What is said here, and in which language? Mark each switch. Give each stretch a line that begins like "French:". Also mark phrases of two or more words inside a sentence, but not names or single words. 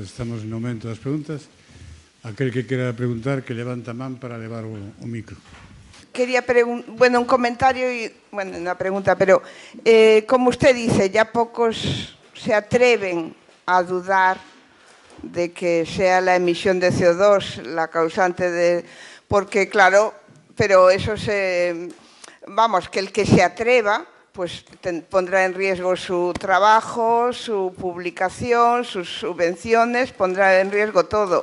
Galician: Estamos no momento das preguntas. Aquel que quera preguntar, que levanta a man para levar o micro.
Spanish: Quería un comentario y, una pregunta, pero como usted dice, ya pocos se atreven a dudar de que sea la emisión de CO2 la causante de... Porque, claro, pero eso vamos, que el que se atreva pues pondrá en riesgo su trabajo, su publicación, sus subvenciones, pondrá en riesgo todo.